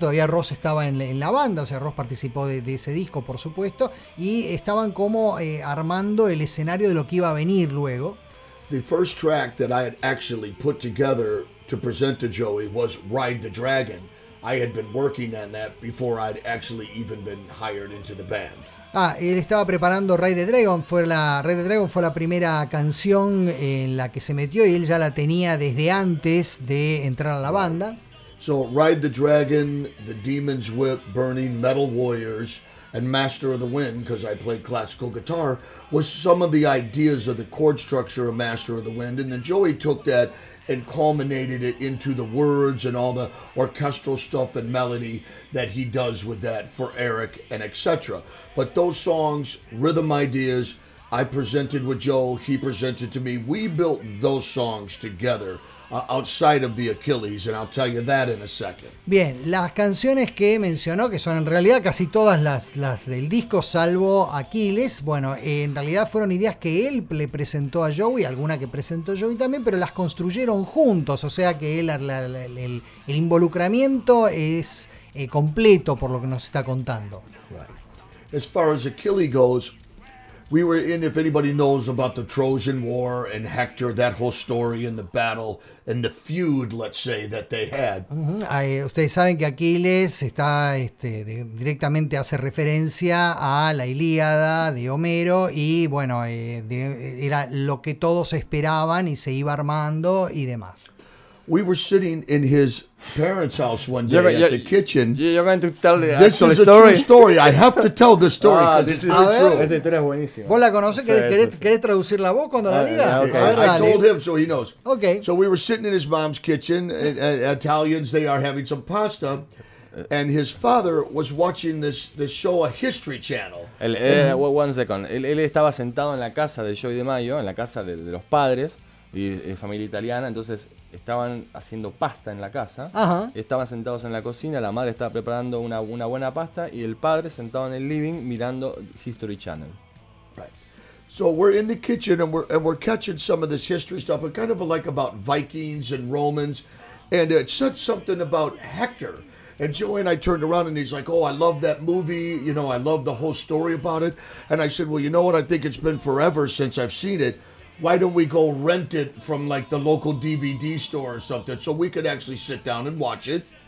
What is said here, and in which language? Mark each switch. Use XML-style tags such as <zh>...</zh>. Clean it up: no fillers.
<es>Todavía Ross estaba en la banda, o sea, Ross participó de ese disco, por supuesto, y estaban como armando el escenario de lo que iba a venir luego.</es> <en>The first track that I had actually put together to present to Joey was Ride the Dragon. I had been working on that before I'd actually even been hired into the band.</en> <es>Ah, él estaba preparando Ride the Dragon. Ride the Dragon fue la primera canción en la que se metió y él ya la tenía desde antes de entrar a la banda.</es> <en>So Ride the Dragon, The Demon's Whip, Burning Metal Warriors, and Master of the Wind, because I played classical guitar, was some of the ideas of the chord structure of Master of the Wind. And then Joey took that and culminated it into the words and all the orchestral stuff and melody that he does with that for Eric and etc. But those songs, rhythm ideas, I presented with Joe, he presented to me. We built those songs together outside of the Achilles, and I'll tell you that in a second.</en> <es>Bien, las canciones que mencionó, que son en realidad casi todas las del disco, salvo Aquiles, bueno, en realidad fueron ideas que él le presentó a Joey, alguna que presentó Joey también, pero las construyeron juntos, o sea que el involucramiento es completo por lo que nos está contando.</es> <en>Right. As far as Achilles goes, we were in, if anybody knows about the Trojan War and Hector, that whole story and the battle and the feud, let's say, that they had.</en> <es>Ustedes saben que Aquiles está directamente hace referencia a la Ilíada de Homero y, bueno, era lo que todos esperaban y se iba armando y demás.</es> <en>We were sitting in his parents' house one day at the kitchen. You're going to tell the actual story. This is a true story. I have to tell the story because it's true.</en> <es>Esta historia es buenísima. ¿Vos la conocés? ¿Querés traducir la voz cuando la digas?</es> <en>Okay. I told him so he knows. Okay. So we were sitting in his mom's kitchen. Italians, they are having some pasta. And his father was watching this show, a History Channel. One second.</en> <es>Él estaba sentado en la casa de Joey DeMaio, en la casa de los padres, y familia italiana, entonces estaban haciendo pasta en la casa. Ajá. Estaban sentados en la cocina, la madre estaba preparando una buena pasta y el padre sentado en el living mirando History Channel.</es> <en>Right. So we're in the kitchen and we're catching some of this history stuff, and kind of like about Vikings and Romans, and it said something about Hector. And Joey and I turned around and he's like, oh, I love that movie. You know, I love the whole story about it. And I said, well, you know what? I think it's been forever since I've seen it. Why don't we go rent it from like the local DVD store or something so we could actually sit down and watch it?</en>